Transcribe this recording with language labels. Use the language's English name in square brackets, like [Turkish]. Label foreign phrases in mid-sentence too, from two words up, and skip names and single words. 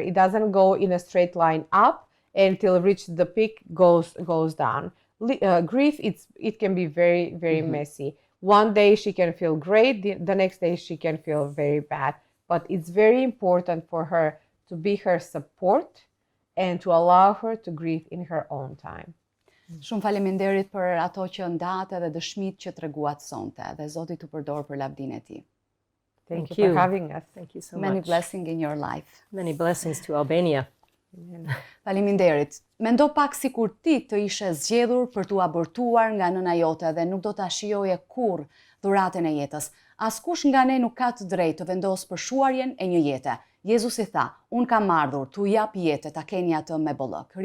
[English] It doesn't go in a straight line up until reach the peak, goes down. Grief, it can be very, very messy. One day she can feel great, the next day she can feel very bad. But it's very important for her to be her support and to allow her to grieve in her own time. [Albanian] Shumë faleminderit për ato që ndatë dhe dëshmitë që treguat sonte, dhe Zoti t'u përdor për lavdinë e tij. [English] Thank you for having us. Thank you so Many much. blessings in your life. Many blessings to Albania. [Albanian] Faleminderit. Mendo pak sikur ti të ishe zgjedhur për t'u abortuar nga nëna jote dhe nuk do ta shijoje kurrë dhuratën e jetës. Askush nga ne nuk ka të drejtë të vendosë për shuarjen e një jete. Jezusi tha, unë kam ardhur t'u jap jetë, ta keni atë me bollëk.